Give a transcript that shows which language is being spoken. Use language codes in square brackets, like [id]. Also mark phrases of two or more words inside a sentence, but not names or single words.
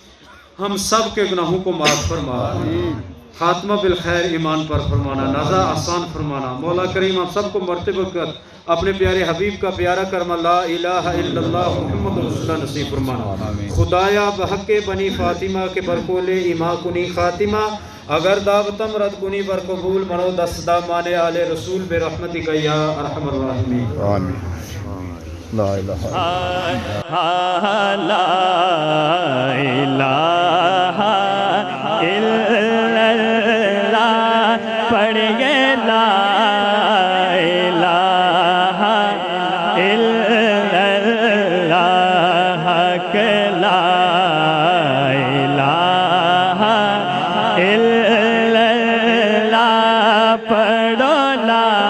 [ur] ہم سب کے گناہوں کو معاف فرما خاتمہ بالخیر ایمان پر فرمانا نزا آسان فرمانا مولا کریم ہم سب کو مرتے وقت اپنے پیارے حبیب کا پیارا کرم [ar] لا الہ الا اللہ محمد رسول اللہ [ur] نصیب فرمانا [fa] خدایا بحق بنی فاطمہ کے برکول ایما کنی خاتمہ اگر دعوتم رد کنی بر قبول منو دست دامان آل رسول [ur] بے رحمتی کا [ar] یا ارحم الراحمین آمین لا الہ لا الہ الا اللہ [ur] پڑھ گئے [ar] لا الہ الا اللہ حق لا الہ الا اللہ پڑھو لا